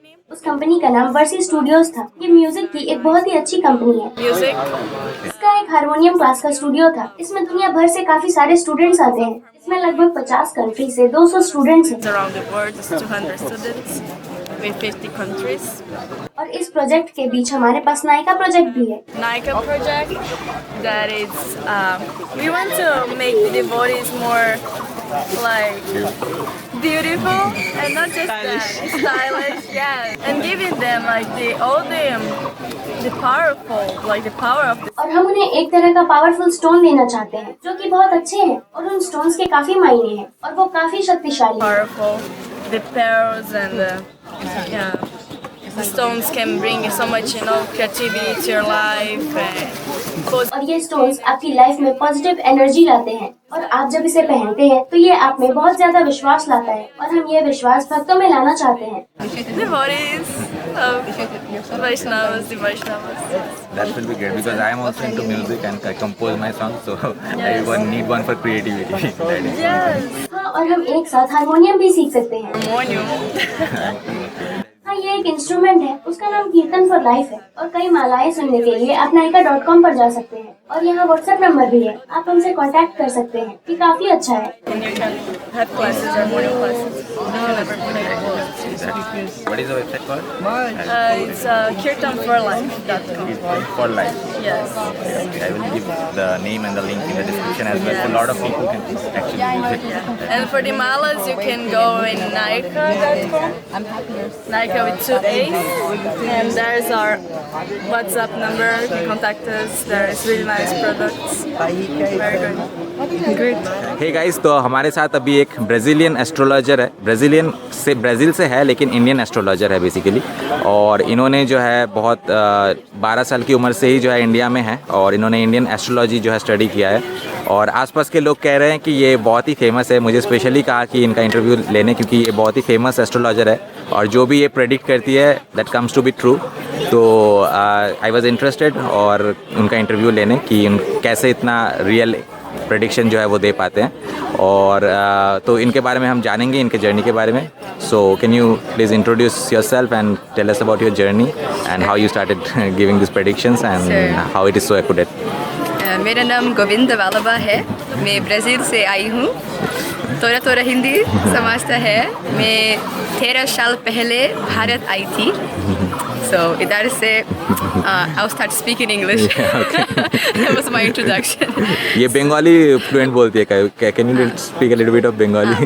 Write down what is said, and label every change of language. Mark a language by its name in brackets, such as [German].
[Hindi] उस कंपनी का नाम वर्सी स्टूडियोज था। ये म्यूजिक की एक बहुत ही अच्छी कंपनी है। इसका एक हारमोनियम क्लास का स्टूडियो था। इसमें दुनिया भर से काफी सारे स्टूडेंट्स आते हैं। इसमें लगभग 50 कंट्री से 200 स्टूडेंट्स हैं। और इस प्रोजेक्ट के बीच हमारे पास नायका प्रोजेक्ट भी है। [English] Naika project that is we want to make the devotees more like beautiful and not just stylish, yeah, and giving them like the powerful, like the power of the [Hindi] और हम उन्हें एक तरह का पावरफुल स्टोन देना चाहते हैं जो कि बहुत अच्छे हैं और उन स्टोन्स के काफी मायने हैं और वो काफी शक्तिशाली हैं। [English] powerful, the pearls and yeah. The stones can bring so much, creativity to your life. [Hindi] और ये स्टोन्स आपकी लाइफ में पॉजिटिव एनर्जी लाते हैं और आप जब इसे पहनते हैं तो ये आप में बहुत ज्यादा विश्वास लाता है और हम ये विश्वास भक्तों में लाना चाहते हैं। [English] Devotees of Vaishnavas, the Vaishnavas. That will be great because I am also into music and I compose my songs, so I need one for creativity. Yes. [Hindi] हाँ, और हम एक साथ हारमोनियम भी सीख सकते हैं। [English] Harmonium. [Hindi] हाँ, ये एक इंस्ट्रूमेंट है, उसका नाम कीर्तन फॉर लाइफ है और कई मालाएं सुनने के लिए आप naika.com पर जा सकते हैं और यहाँ व्हाट्सएप नंबर भी है, आप हमसे कांटेक्ट कर सकते हैं। ये काफी अच्छा है। [English] And you can have classes, harmonium classes. You can never play What is the website called? It's kirtanforlife.com. For life. Yes. Okay, I will give the name and the link in the description as well. So a lot of people can actually use it. And for the malas, you can go in Nika.com. Nika with 2 A's. And there's our WhatsApp number. You can contact us. There is really nice products. Very good. Great. [Hindi] Hey guys, तो हमारे साथ अभी एक Brazilian astrologer है, Brazil से है लेकिन Indian astrologer है बेसिकली। और इन्होंने जो है बहुत 12 साल की उम्र से ही जो है इंडिया में है और इन्होंने इंडियन एस्ट्रोलॉजी जो है स्टडी किया है। और आसपास के लोग कह रहे हैं कि ये बहुत ही फेमस है। मुझे स्पेशली कहा कि इनका इंटरव्यू लेने, क्योंकि ये बहुत ही फेमस एस्ट्रोलॉजर है और जो भी ये प्रेडिक्ट करती है [English] That comes to be true. [Hindi] तो [English] I was interested [Hindi] और उनका इंटरव्यू लेने कि कैसे इतना रियल प्रेडिक्शन जो है वो दे पाते हैं। और तो इनके बारे में हम जानेंगे, इनके जर्नी के बारे में। [English] So can you please introduce yourself and tell us about your journey and how you started giving this predictions and how it is so accurate. [Hindi] मेरा नाम गोविंदा वालबा है। मैं ब्राज़ील से आई हूँ। थोड़ा थोड़ा हिंदी समझता है। मैं 13 साल पहले भारत आई थी। [English] So [Hindi] इधर से [English] I'll start speaking English. That was my introduction. [Hindi] ये बंगाली फ्लुएंट बोलती है, [English] Can you speak a little bit of Bengali?